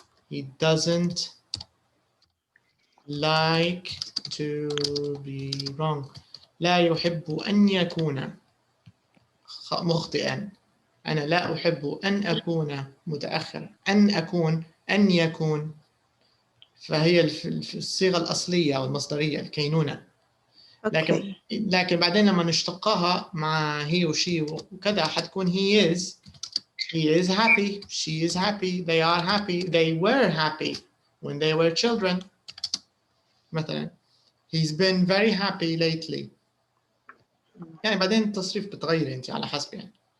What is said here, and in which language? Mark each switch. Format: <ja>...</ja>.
<en>He doesn't like to be wrong.</en> <ar>لا يحب أن يكون مخطئا. أنا لا أحب أن أكون متأخرا. أن يكون فهي في الصيغة الأصلية أو المصدرية الكينونة. لكن بعدين لما نشتقها مع هي وشي وكذا حتكون</ar> <en>he is happy, she is happy, they are happy, they were happy when they were children.</en> <ar>مثلا</ar> <en>he's been very happy lately.</en> <ar>يعني بعدين التصريف بتغير انت على حسب يعني.</ar>